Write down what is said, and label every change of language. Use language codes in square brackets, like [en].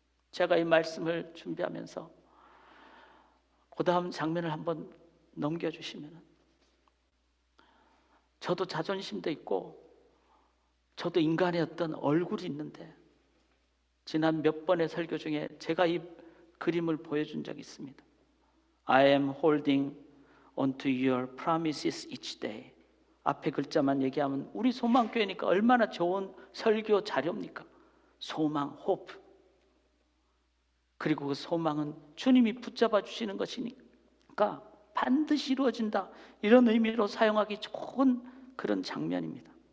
[ko] 제가 이 말씀을 준비하면서 그 다음 장면을 한번 넘겨주시면 저도 자존심도 있고 저도 인간의 어떤 얼굴이 있는데 지난 몇 번의 설교 중에 제가 이 그림을 보여준 적이 있습니다. [en] I am holding onto your promises each day. [ko] 앞에 글자만 얘기하면 우리 소망교회니까 얼마나 좋은 설교 자료입니까? 소망, hope. 그리고 그 소망은 주님이 붙잡아 주시는 것이니까 반드시 이루어진다. 이런 의미로 사용하기 좋은 그런 장면입니다.